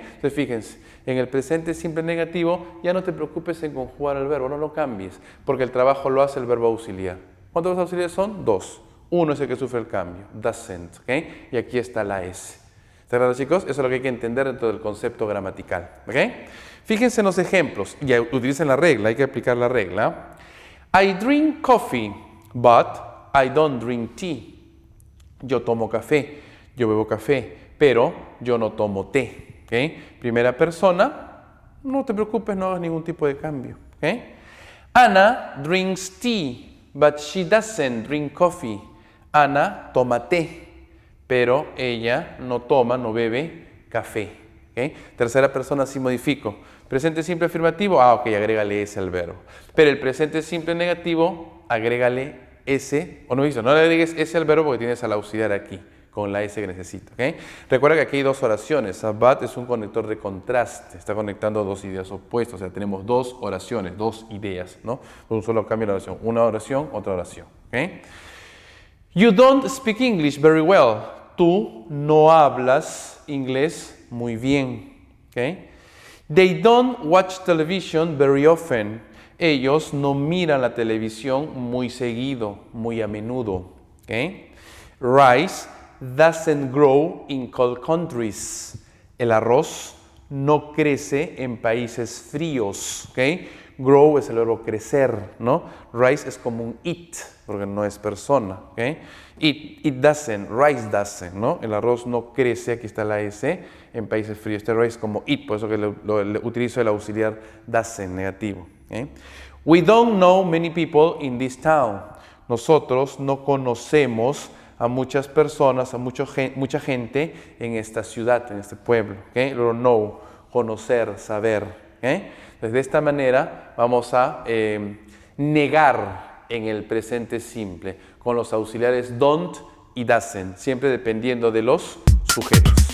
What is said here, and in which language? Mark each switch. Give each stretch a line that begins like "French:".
Spanish: Entonces fíjense, en el presente simple negativo ya no te preocupes en conjugar el verbo, no lo cambies, porque el trabajo lo hace el verbo auxiliar. ¿Cuántos verbos auxiliares son? Dos. Uno es el que sufre el cambio, doesn't, ¿ok? Y aquí está la S. ¿Está claro, chicos? Eso es lo que hay que entender dentro del concepto gramatical, ¿ok? Fíjense en los ejemplos y utilicen la regla, hay que aplicar la regla.
English: I drink coffee, but I don't drink tea.
Spanish: Yo tomo café, yo bebo café, pero yo no tomo té, ¿ok? Primera persona, no te preocupes, no hagas ningún tipo de cambio, ¿ok?
English: Anna drinks tea, but she doesn't drink coffee.
Spanish: Ana toma té, pero ella no toma, no bebe café. ¿Okay? Tercera persona, sí modifico. Presente simple afirmativo, ok, agrégale S al verbo. Pero el presente simple negativo, agrégale S, o no le agregues S al verbo porque tienes al auxiliar aquí, con la S que necesito. ¿Okay? Recuerda que aquí hay dos oraciones. But es un conector de contraste, está conectando dos ideas opuestas, o sea, tenemos dos oraciones, dos ideas, ¿no? Por un solo cambio de la oración. Una oración, otra oración. ¿Okay?
English: You don't speak English very well.
Spanish: Tú no hablas inglés muy bien. ¿Okay?
English: They don't watch television very often.
Spanish: Ellos no miran la televisión muy seguido, muy a menudo. ¿Okay?
English: Rice doesn't grow in cold countries.
Spanish: El arroz no crece en países fríos. ¿Okay? Grow es el verbo crecer, ¿no? Rice es como un it, porque no es persona, ¿ok?
English: It doesn't, rice doesn't, ¿no?
Spanish: El arroz no crece, aquí está la S, en países fríos. Este rice es como it, por eso que le utilizo el auxiliar doesn't, negativo. ¿Okay?
English: We don't know many people in this town.
Spanish: Nosotros no conocemos a muchas personas, a mucha gente en esta ciudad, en este pueblo. ¿Okay? Luego know, conocer, saber. ¿Okay? Entonces, de esta manera vamos a negar en el presente simple con los auxiliares don't y doesn't, siempre dependiendo de los sujetos.